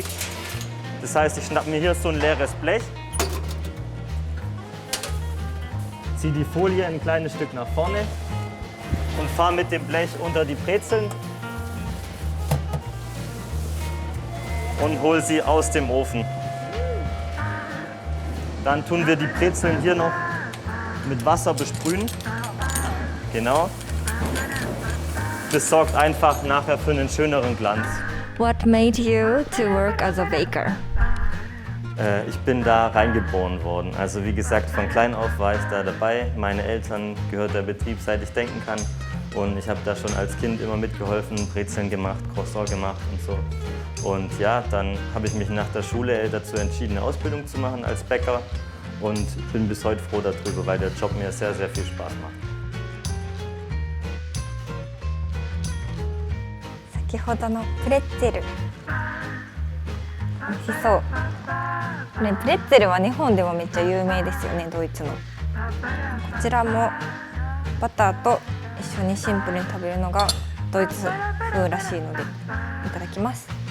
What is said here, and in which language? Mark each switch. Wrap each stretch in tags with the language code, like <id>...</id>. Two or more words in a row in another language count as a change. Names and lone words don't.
<de>Das heißt, ich schnappe mir hier so ein leeres Blech, ziehe die Folie ein kleines Stück nach vorne und fahre mit dem Blech unter die Brezeln und hole sie aus dem Ofen. Dann tun wir die Brezeln hier noch mit Wasser besprühen. Genau. Das sorgt einfach nachher für einen schöneren Glanz.</de> <en>What made you to work as a baker?</en> <de>Ich bin da reingeboren worden. Also wie gesagt, von klein auf war ich da dabei. Meine Eltern gehört der Betrieb, seit ich denken kann. Und ich habe da schon als Kind immer mitgeholfen, Brezeln gemacht, Croissant gemacht und so. Und ja, dann habe ich mich nach der Schule dazu entschieden, eine Ausbildung zu machen als Bäcker. Und bin bis heute froh darüber, weil der Job mir sehr, sehr viel Spaß macht.</de> <ja>先ほどのプレッツェル美味しそう。これプレッツェルは日本でもめっちゃ有名ですよね、ドイツの。こちらもバターと一緒にシンプルに食べるのがドイツ風らしいのでいただきます。</ja>